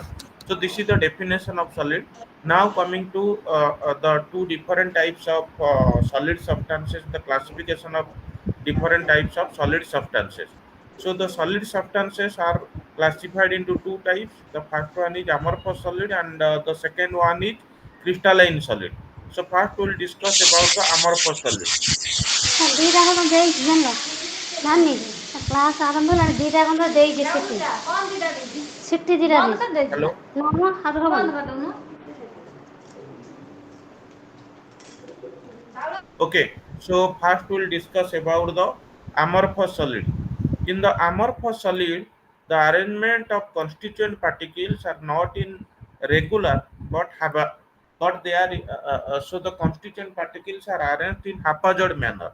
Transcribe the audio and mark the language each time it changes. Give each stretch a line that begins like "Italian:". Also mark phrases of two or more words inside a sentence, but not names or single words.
English: So this is the definition of solid. Now coming to the two different types of solid substances, the classification of different types of solid substances. So the solid substances are classified into two types. The first one is amorphous solid and the second one is crystalline solid. So first we'll discuss about the amorphous solid.
Odia: ଦୁଇଟା ଯାକ ଦେଇଛି ଜାଣିଲ ନାନୀ କ୍ଲାସ୍ ଆରମ୍ଭ ହେଲାଣି ଦୁଇଟା ଯାକ ଦେଇଛି ସିଟି ଦୁଇଟା ଦେଇଛି
English: Hello.
Odia: ନା ମ ହାତ ହବନି
English: Okay. So first we'll discuss about the amorphous solid. In the amorphous solid, the arrangement of constituent particles are not in regular but have a, but they are so the constituent particles are arranged in haphazard manner.